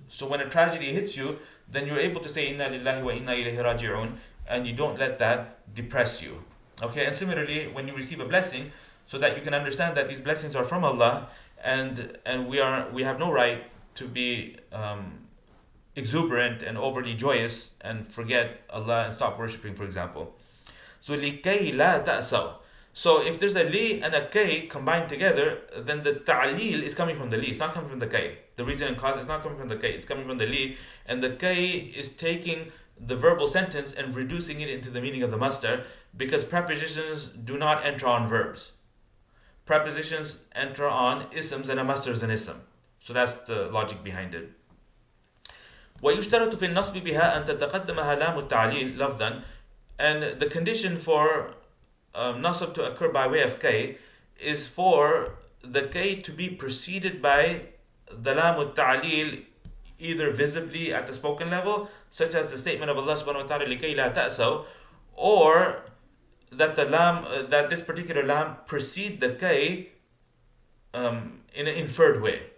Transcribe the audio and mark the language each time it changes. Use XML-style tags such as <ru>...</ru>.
<en>So when a tragedy hits you, then you're able to say</en> <ar>inna lillahi wa inna ilayhi raji'un,</ar> <en>and you don't let that depress you. Okay, and similarly, when you receive a blessing, so that you can understand that these blessings are from Allah, and we have no right to be exuberant and overly joyous and forget Allah and stop worshipping, for example.</en> <ar>So لِكَيْ لَا تَأْسَوْا.</ar> <en>So if there's a li and a kay combined together, then the ta'lil is coming from the li. It's not coming from the kay. The reason and cause is not coming from the kay. It's coming from the li. And the kay is taking the verbal sentence and reducing it into the meaning of the masdar, because prepositions do not enter on verbs. Prepositions enter on isms, and a masdar is an ism. So that's the logic behind it.</en> <ar>ويشترط في النصب بها أن تتقدمها لام التعليل لفظا.</ar> <en>And the condition for Naṣb to occur by way of kay is for the kay to be preceded by the lam al-ta'lil, either visibly at the spoken level, such as the statement of Allah subhanahu wa ta'ala</en> <ar>لِكَيْ لَا تَأْسَوْا,</ar> <en>or that the lam, that this particular lam precede the kay in an inferred way.</en>